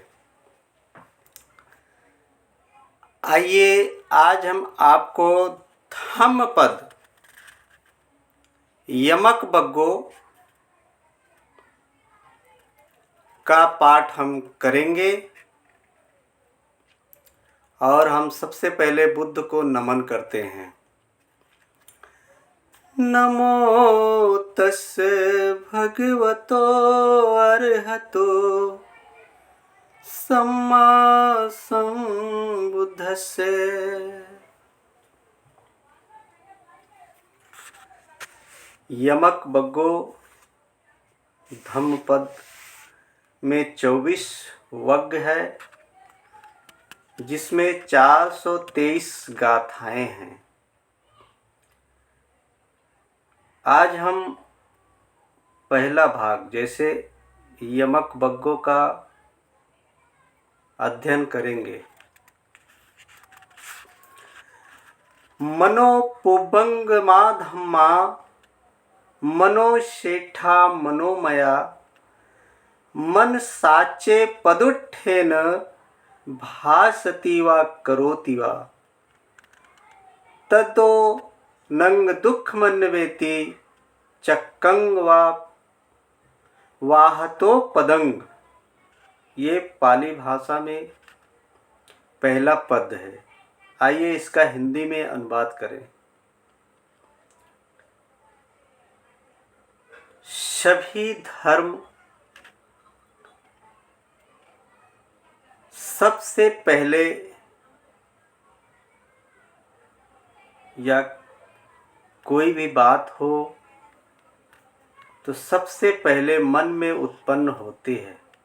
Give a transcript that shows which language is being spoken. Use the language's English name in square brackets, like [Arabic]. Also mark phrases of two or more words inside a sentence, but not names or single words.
[Hindi] आइए आज हम आपको धम्मपद यमक बग्गो का पाठ हम करेंगे और हम सबसे पहले बुद्ध को नमन करते हैं। [Pali] नमो तस्से भगवतो अरहतो सम्मा संबुद्धस्से। [Hindi] यमक बग्गो धम्मपद में 24 वग्ग है, जिसमें 423 गाथाएं हैं। आज हम पहला भाग जैसे यमक बग्गो का अध्ययन करेंगे। [Pali] मनो पुबंगमा धम्मा मनो शेठा मनोमया मन साचे पदुट्ठेन भासति वा करोति वा ततो नंग दुख मन्वेति चक्कंग वा वाहतो पदंग। [Hindi] ये पाली भाषा में पहला पद है। आइए इसका हिंदी में अनुवाद करें। सभी धर्म सबसे पहले या कोई भी बात हो तो सबसे पहले मन में उत्पन्न होती है।